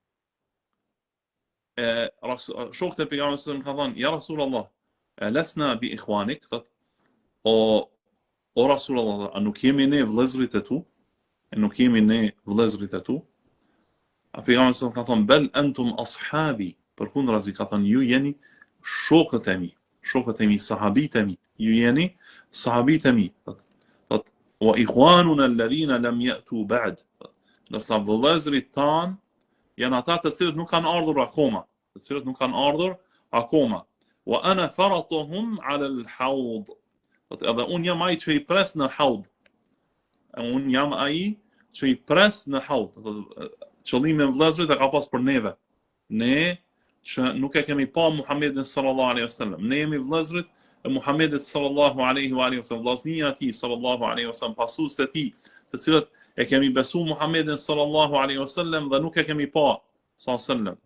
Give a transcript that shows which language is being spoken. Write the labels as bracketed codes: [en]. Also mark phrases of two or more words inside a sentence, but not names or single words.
[sq] Shokët e pejgamberit [ar] صلى الله عليه وسلم [sq] ka thënë, [ar] يا رسول الله، ألسنا بإخوانك, [sq] thot, o Rasulullah, a nuk jemi ne vëllezërit e tu? A nuk jemi ne vëllezërit e tu? A pejgamberi [ar] صلى الله عليه وسلم [sq] ka thënë, [ar] بل أنتم أصحابي, [sq] përkundrazi ka thënë, ju jeni shokët e mi, sahabit e mi, ju jeni sahabit e mi. Thot, [ar] وإخواننا الذين لم يأتوا بعد. [sq] Ndërsa vëllezërit tanë janë ata të cilët nuk kanë ardhur akoma. [ar] وأنا فرطهم على الحوض. [sq] Edhe unë jam ai që i pres në haud. Qëllimi i vëllezërit e ka pas për neve. Ne që nuk e kemi pa Muhammedin [ar] صلى الله عليه وسلم. [sq] Ne jemi vëllezërit e Muhammedit [ar] صلى الله عليه وسلم, [sq] vllaznia e tij [ar] صلى الله عليه وسلم, [sq] pasuesit e tij, të cilët e kemi besu Muhammedin [ar] صلى الله عليه وسلم [sq] dhe nuk e kemi pa [ar] صلى الله عليه وسلم.